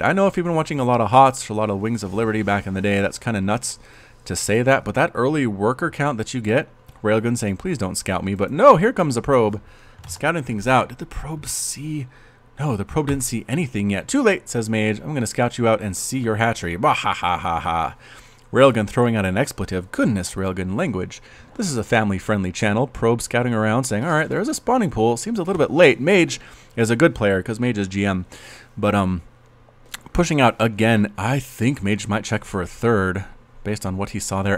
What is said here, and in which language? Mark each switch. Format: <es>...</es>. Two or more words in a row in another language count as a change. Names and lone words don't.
<en>I know if you've been watching a lot of HOTS, a lot of Wings of Liberty back in the day, that's kind of nuts to say that. But that early worker count that you get, Railgan saying, please don't scout me. But no, here comes the probe. Scouting things out. Did the probe see? No, the probe didn't see anything yet. Too late, says maGe. I'm going to scout you out and see your hatchery. Bah ha ha ha ha. Railgan throwing out an expletive. Goodness, Railgan language. This is a family-friendly channel. Probe scouting around saying, alright, there's a spawning pool. Seems a little bit late. maGe is a good player because maGe is GM. But pushing out again, I think maGe might check for a third based on what he saw there.</en>